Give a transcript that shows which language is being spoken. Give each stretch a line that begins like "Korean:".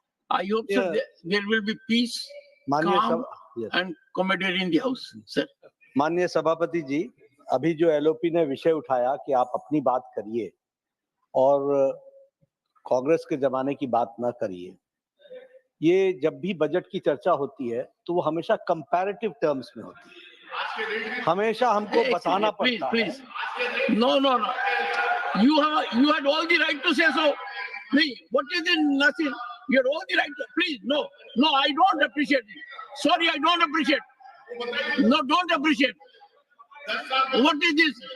English: I hope sir, there will be peace, calm, and camaraderie in the house, sir.
Hindi: माननीय सभापति जी, अभी जो LOP ने विषय उठाया कि आप अपनी बात करिए और कांग्रेस के जमाने की बात ना करिए, ये जब भी बजट की चर्चा होती है तो वो हमेशा
English: comparative terms
Hindi: में होती है, हमेशा हमको बताना पड़ता है।
English: Please. No. You had all the right to say so. Please, what is it, Nasir? You had all the right to. Please, no, I don't appreciate it. Sorry, I don't appreciate. No, don't appreciate. What is this?